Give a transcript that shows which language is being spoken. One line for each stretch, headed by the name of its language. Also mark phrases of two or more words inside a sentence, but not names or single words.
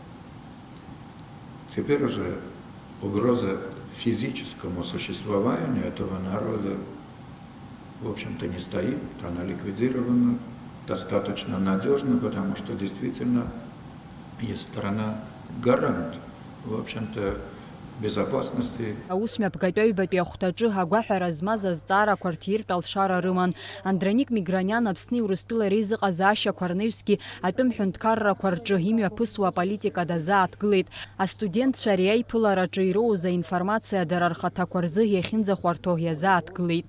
Russian: Теперь уже угроза физическому существованию этого народа, в общем-то, не стоит, она ликвидирована достаточно надежно, потому что действительно есть страна-гарант, в общем-то, безопасности.
Abkhazian: Аусмҩаԥгатәаҩбатәи ахәҭаҿы агәаҳәара змаз азҵаарақәа рҭиртә алшара рыман. Андроник Миграниан Аԥсни Урыстәылеи реизыҟазаашьақәа рнаҩсгьы атәым ҳәынҭқаррақәа рҿы имҩаԥысуа аполитика дазааҭгылеит. Астудентцәа ари аиԥылараҿы ироуз аинформациа дара рхаҭақәа рзы иахьынӡахәарҭоу иазааҭгылеит.